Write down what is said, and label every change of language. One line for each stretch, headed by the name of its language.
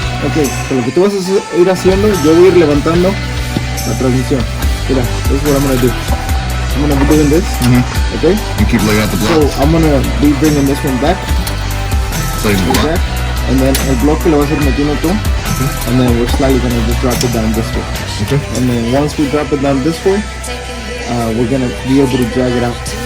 Spanish: Okay, so lo que tú vas a ir haciendo, yo voy a ir levantando la transmisión.
English: Mira, this is what I'm gonna do. I'm gonna be doing this. Okay. You keep laying out the block. So I'm gonna be bringing this one back. So you block. And then
Spanish: el bloque lo vas a ir metiendo tú.
English: and then we're slightly gonna just drop it down this way. Okay. And then once we drop it down this way, we're gonna be able to drag it out.